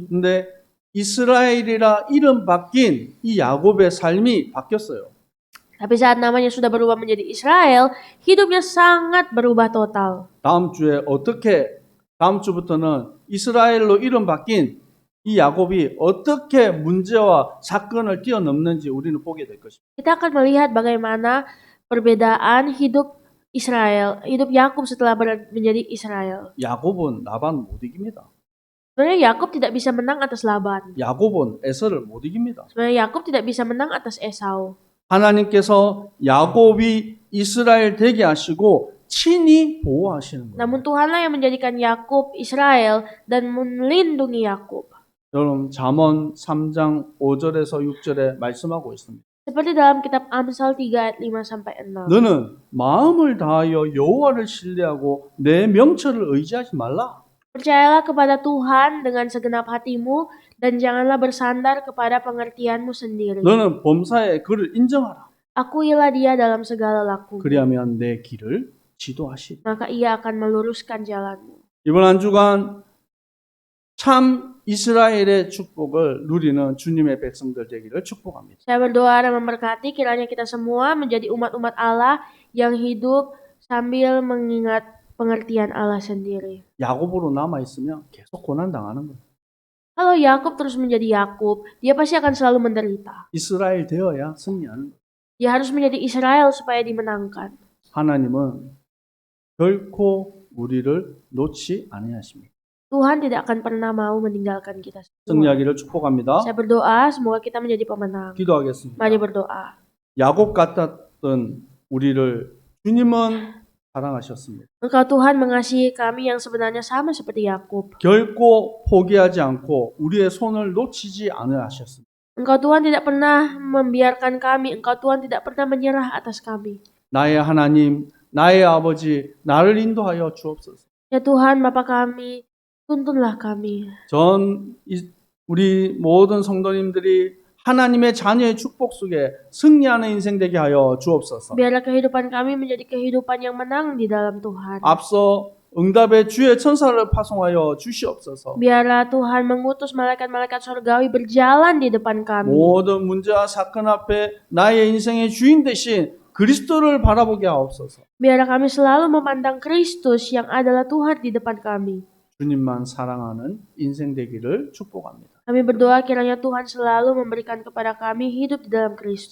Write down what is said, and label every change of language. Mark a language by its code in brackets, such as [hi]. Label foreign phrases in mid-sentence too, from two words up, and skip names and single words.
[ko] 근데 이스라엘이라 이름 바뀐 이 야곱의 삶이 바뀌었어요. [id] Tapi saat namanya sudah berubah menjadi Israel, hidupnya sangat berubah total. [ko] 다음 주에 어떻게 다음 주부터는 이스라엘로 이름 바뀐 이 야곱이 어떻게 문제와 사건을 뛰어넘는지 우리는 보게 될 것입니다. [id] Kita akan melihat bagaimana perbedaan hidup Israel, hidup Yakub setelah menjadi Israel. [ko] 야곱은 라반 못 이깁니다. [id] Sebenarnya Yakub tidak bisa menang atas Laban. [ko] 야곱은 에서를 못 이깁니다. [id] Sebenarnya Yakub tidak bisa menang atas Esau. [ko] 하나님께서 야곱이 이스라엘 되게 하시고 친히 보호하시는 거예요. [id] Namun Tuhanlah yang menjadikan Yakub Israel dan melindungi Yakub. [ko] 여러분 잠언 3장 5절에서 6절에 말씀하고 있습니다. [id] Seperti dalam kitab Amsal 3 ayat 5 sampai 6. [ko] 너는 마음을 다하여 여호와를 신뢰하고 내 명철을 의지하지 말라. [id] Percayalah kepada Tuhan dengan segenap hatimu dan janganlah bersandar kepada pengertianmu sendiri. [ko] 너는 범사에 그를 인정하라. [id] Akuilah dia dalam segala lakumu, [ko] 그리하면 내 길을 지도하시리. [id] maka ia akan meluruskan jalanmu. [ko] 이번 한 주간 참 이스라엘의 축복을 누리는 주님의 백성들 되기를 축복합니다. [id] Saya berdoa dan memberkati kiranya kita semua menjadi umat-umat Allah yang hidup sambil mengingat pengertian Allah sendiri. [ko] 야곱으로 남아 있으면 계속 고난 당하는 거예요. [id] Kalau Yakub terus menjadi Yakub, dia pasti akan selalu menderita. [ko] 이스라엘 되어야 승리하는 거예요. [id] Dia harus menjadi Israel supaya dimenangkan. [ko] 하나님은 결코 우리를 놓지 아니하십니다. [id] Tuhan tidak akan pernah mau meninggalkan kita semua. [ko] 승리하기를 축복합니다. [id] Saya berdoa semoga kita menjadi pemenang. [ko] 기도하겠습니다. [id] Mari berdoa. [ko] 야곱 같았던 우리를 주님은 사랑하셨습니다. [id] Engkau Tuhan mengasihi kami yang sebenarnya sama seperti Yakub. [ko] 결코 포기하지 않고 우리의 손을 놓치지 않으셨습니다. [id] Engkau Tuhan tidak pernah membiarkan kami. Engkau Tuhan tidak pernah menyerah atas kami. [ko] 나의 하나님, 나의 아버지, 나를 인도하여 주옵소서. [id] Ya Tuhan, Bapa kami, tuntunlah kami. [ko] 우리 모든 성도님들이 하나님의 자녀의 축복 속에 승리하는 인생 되게 하여 주옵소서. [id] Biarlah kehidupan kami menjadi kehidupan yang menang di dalam Tuhan. [ko] 앞서 응답의 주의 천사를 파송하여 주시옵소서. [id] Biarlah Tuhan mengutus malaikat-malaikat surgawi berjalan di depan kami. [ko] 모든 문제와 사건 앞에 나의 인생의 주인 대신 그리스도를 바라보게 하옵소서. [id] Biarlah kami selalu memandang Kristus yang adalah Tuhan di depan kami. [ko] 주님만 사랑하는 인생 되기를 축복합니다. [id] Kami berdoa kiranya Tuhan selalu memberikan kepada kami hidup di dalam Kristus.